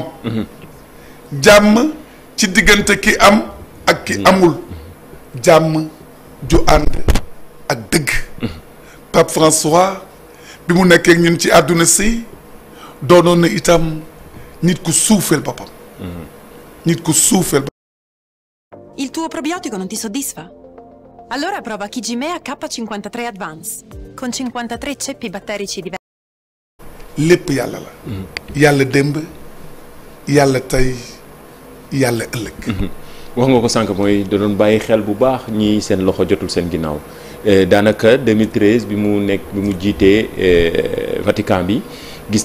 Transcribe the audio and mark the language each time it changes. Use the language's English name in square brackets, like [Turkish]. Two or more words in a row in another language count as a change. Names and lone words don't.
[Wolof] jàmm ci diggante ki am ak ki amul. jàmm ju ànd ak dëgg. Pape François bi mu nekkee ñun ci àdduna si doonoon na itam nit ku suufeel boppam. nit ku suufeel boppam. [Italian] Il tuo probiotico non ti soddisfa? Allora prova Kigimea K53 Advance con 53 ceppi batterici diversi. [Wolof] lépp yàlla la. yàlla démb yàlla tey yàlla ëllëg. wax nga ko sànq mooy da doon bàyyi xel bu baax ñi seen loxo jotul seen ginnaaw daanaka 2013 bi mu jiitee Vatican bi gis